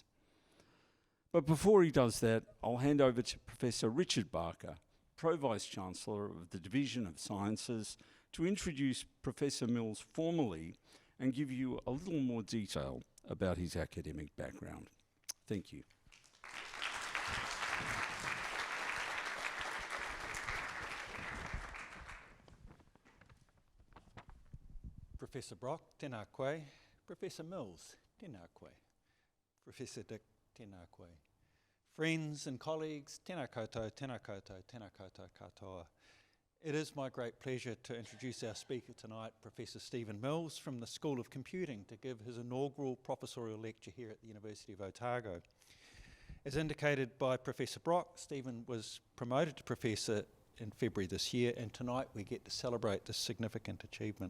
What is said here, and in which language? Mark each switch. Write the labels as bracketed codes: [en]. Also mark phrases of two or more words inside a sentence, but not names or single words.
[en] But before he does that, I'll hand over to Professor Richard Barker, Pro-Vice-Chancellor of the Division of Sciences, to introduce Professor Mills formally and give you a little more detail about his academic background. Thank you. Professor Brock, [mi] tēnā koe. Professor Mills, tēnā koe. Professor Dick, tēnā koe. [en] Friends and colleagues, [mi] tēnā koutou, tēnā koutou, tēnā koutou katoa. [en] It is my great pleasure to introduce our speaker tonight, Professor Stephen Mills from the School of Computing, to give his inaugural professorial lecture here at the University of Otago. As indicated by Professor Brock, Stephen was promoted to Professor in February this year, and tonight we get to celebrate this significant achievement.